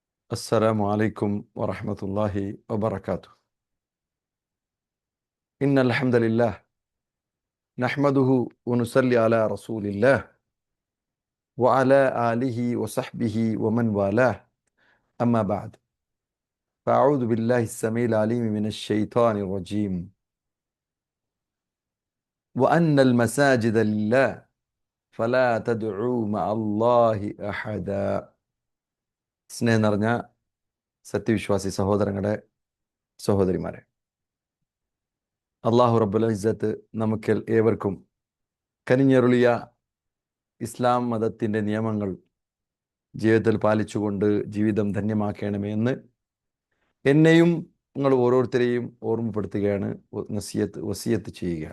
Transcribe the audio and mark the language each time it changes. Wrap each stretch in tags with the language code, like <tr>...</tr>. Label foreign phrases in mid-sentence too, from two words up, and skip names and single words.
<ar>السلام عليكم ورحمة الله وبركاته. إن الحمد لله نحمده ونصلي على رسول الله وعلى آله وصحبه ومن والاه. أما بعد، فأعوذ بالله السميع العليم من الشيطان الرجيم. وأن المساجد لله فلا تدعوا مع الله أحدا.</ar> <ml>സ്നേഹം നിറഞ്ഞ സത്യവിശ്വാസി സഹോദരങ്ങളെ, സഹോദരിമാരെ, അള്ളാഹു</ml> <ar>رب العزة</ar> <ml>നമുക്ക് ഏവർക്കും കനിഞ്ഞരുളിയ ഇസ്ലാം മതത്തിൻ്റെ നിയമങ്ങൾ ജീവിതത്തിൽ പാലിച്ചുകൊണ്ട് ജീവിതം ധന്യമാക്കണമേ എന്ന് എന്നെയും നിങ്ങൾ ഓരോരുത്തരെയും ഓർമ്മപ്പെടുത്തുകയാണ്, വസിയത്ത് ചെയ്യുകയാണ്.</ml>